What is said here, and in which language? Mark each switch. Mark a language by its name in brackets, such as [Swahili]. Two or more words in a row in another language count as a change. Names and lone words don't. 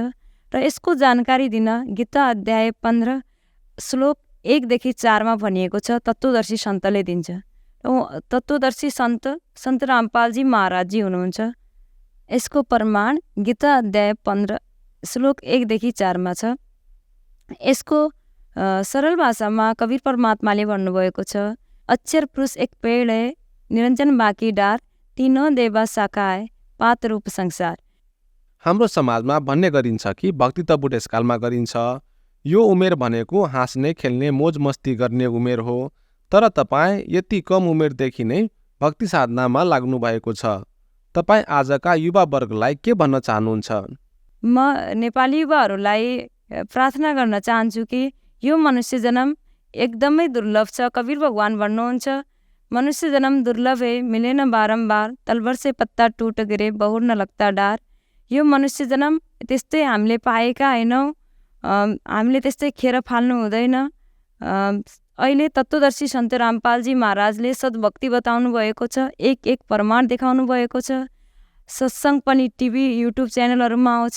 [Nepali] र यसको जानकारी दिन गीता अध्याय 15 श्लोक 1देखि 4मा भनिएको छ, तत्त्वदर्शी सन्तले दिन्छ। तत्त्वदर्शी सन्त रामपालजी महाराजजी हुनुहुन्छ। यसको प्रमाण गीता अध्याय 15 श्लोक 1देखि 4मा छ। यसको सरल भाषामा कवीर परमात्माले भन्नुभएको छ, [Hindi] अक्षर पुरुष एक पेड़ है, निरञ्जन बाँकी डार, तीनों देवा शाखा है, पात रूप संसार। [Nepali] हाम्रो समाजमा भन्ने गरिन्छ कि भक्ति त बुढेसकालमा गरिन्छ। यो उमेर भनेको हाँस्ने, खेल्ने, मोज मस्ती गर्ने उमेर हो। तर तपाईँ यति कम उमेरदेखि नै भक्ति साधनामा लाग्नु भएको छ। तपाईँ आजका युवा वर्गलाई के भन्न चाहनुहुन्छ? म नेपाली युवाहरूलाई प्रार्थना गर्न चाहन्छु कि यो मनुष्य जन्म एकदमै दुर्लभ छ। कवीर भगवान भन्नुहुन्छ, [Hindi] मनुष्य जन्म दुर्लभ है, मिले न बारम्बार, तलवर से पत्ता टूट गिरे, बहुर न लगता डार। [Nepali] यो मनुष्य जन्म त्यस्तै हामीले पाएका होइनौँ, हामीले त्यस्तै खेर फाल्नु हुँदैन। अहिले तत्त्वदर्शी सन्त रामपालजी महाराजले सद्भक्ति बताउनु भएको छ, एक एक प्रमाण देखाउनु भएको छ। सत्सङ्ग पनि टिभी युट्युब च्यानलहरूमा आउँछ।